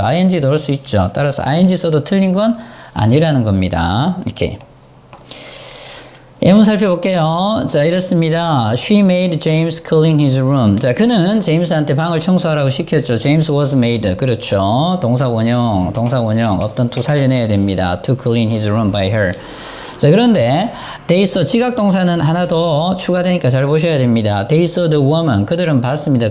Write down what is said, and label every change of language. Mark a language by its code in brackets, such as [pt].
[ko] ing도 올 수 있죠. 따라서 ing 써도 틀린 건 아니라는 겁니다. 이렇게. 예문 살펴볼게요. 자, 이렇습니다. [en] She made James clean his room. [ko] 자, 그는 제임스한테 방을 청소하라고 시켰죠. [en] James was made. [ko] 그렇죠. 동사 원형 어떤 to 살려내야 됩니다. [en] To clean his room by her. [ko] 자, 그런데 they saw 지각동사는 하나 더 추가되니까 잘 보셔야 됩니다. [en] They saw the woman. [ko] 그들은 봤습니다.